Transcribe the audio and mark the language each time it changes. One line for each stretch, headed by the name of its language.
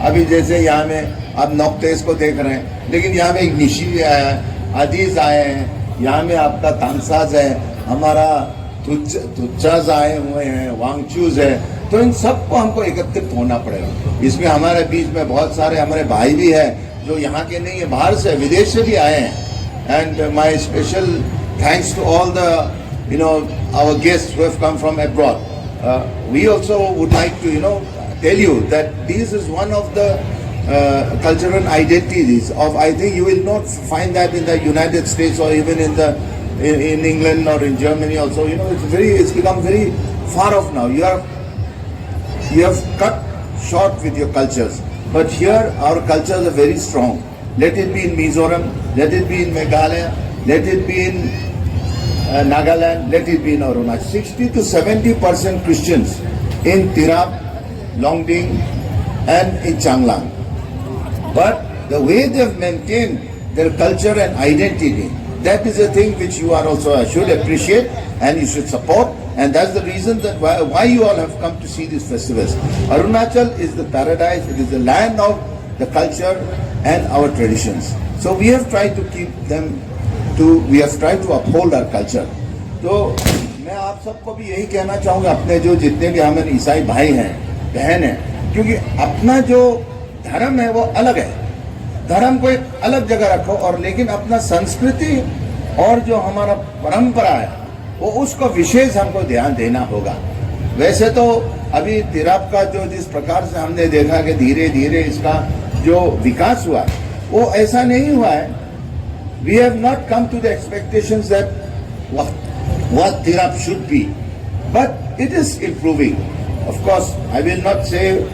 Hindi: अभी जैसे यहाँ में आप नौकतेज को देख रहे हैं, लेकिन यहाँ में एक निशी आया है, अदीज आए हैं, यहाँ में आपका तानसाज है, हमारा तुच्चाज आए हुए हैं, वांगचूज है। तो इन सबको हमको एकत्रित होना पड़ेगा। इसमें हमारे बीच में बहुत सारे हमारे भाई भी हैं जो यहाँ के नहीं है, बाहर से विदेश से भी आए हैं।
English: And my special thanks to all the our guests who have come from abroad. We also would like to tell you that this is one of the cultural identities of, I think you will not find that in the United States or even in England or in Germany also. It's become very far off now. You have cut short with your cultures, but here our cultures are very strong. Let it be in Mizoram, let it be in Meghalaya, let it be in Nagaland, let it be in Arunachal. 60 to 70% Christians in Tirap, Longding and in Changlang. But the way they have maintained their culture and identity, that is a thing which you are also should appreciate and you should support. And that's the reason that why you all have come to see these festivals. Arunachal is the paradise, it is the land of the culture and our traditions. So we have tried to keep them we have tried to uphold our culture.
Hindi: तो मैं आप सबको भी यही कहना चाहूँगा, अपने जो जितने भी हमारे ईसाई भाई हैं, बहन हैं, क्योंकि अपना जो धर्म है वो अलग है, धर्म को एक अलग जगह रखो, और लेकिन अपना संस्कृति और जो हमारा परंपरा है वो उसको विशेष हमको ध्यान देना होगा। वैसे तो अभी तिरप का जो जिस प्रकार से हमने देखा कि धीरे धीरे इसका जो विकास हुआ वो ऐसा नहीं हुआ है।
English: We have not come to the expectations that what Tirap should be, but it is improving. Of course, I will not say